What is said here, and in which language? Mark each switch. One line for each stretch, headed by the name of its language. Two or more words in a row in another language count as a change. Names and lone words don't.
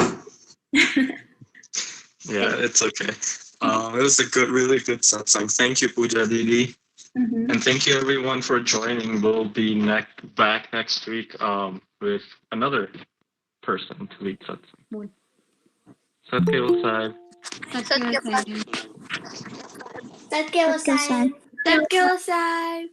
English: Yeah, it's okay. It was a really good satsang. Thank you, Pooja Didi. Mm-hmm. And thank you everyone for joining. We'll be back next week with another person to lead satsang. Satkeval Sahib. Satkeval Sahib. Satkeval Sahib. Satkeval Sahib.